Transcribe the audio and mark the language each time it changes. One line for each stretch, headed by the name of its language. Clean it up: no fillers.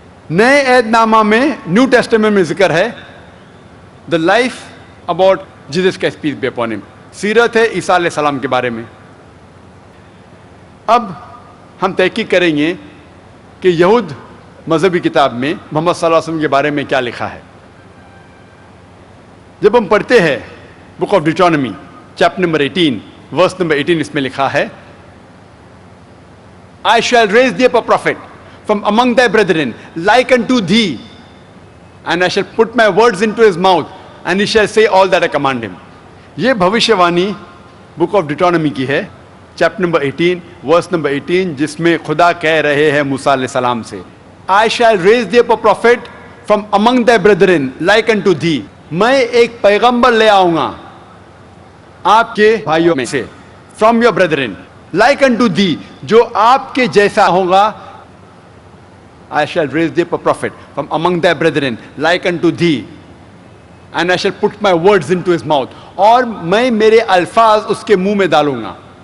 Urdu: نئے عہد نامہ میں, نیو ٹیسٹمنٹ میں ذکر ہے
English: the life about Jesus Christ peace be upon him,
Urdu: سیرت ہے عیسیٰ علیہ السلام کے بارے میں. اب ہم تحقیق کریں گے کہ یہود مذہبی کتاب میں محمد صلی اللہ علیہ وسلم کے بارے میں کیا لکھا ہے. جب ہم پڑھتے ہیں book of ڈیٹرانومی chapter number 18 verse number 18, اس میں لکھا ہے
English: I shall raise thee up a prophet from among thy brethren like unto thee, and I shall put my words into his mouth, and he shall say all that I command him.
Urdu: یہ بھوشیوانی book of ڈیٹرانومی کی ہے, chapter number 18 verse number 18, جس میں خدا کہہ رہے ہیں موسیٰ علیہ السلام سے
English: I shall raise thee up a prophet from among thy brethren like unto thee.
Urdu: میں ایک پیغمبر لے آؤں گا آپ کے بھائیوں میں سے,
English: from your brethren like unto thee,
Urdu: جو آپ کے جیسا ہوگا.
English: I shall raise thee up a prophet from among thy brethren like unto thee, and I shall put my words into his mouth.
Urdu: اور میں میرے الفاظ اس کے منہ میں ڈالوں گا.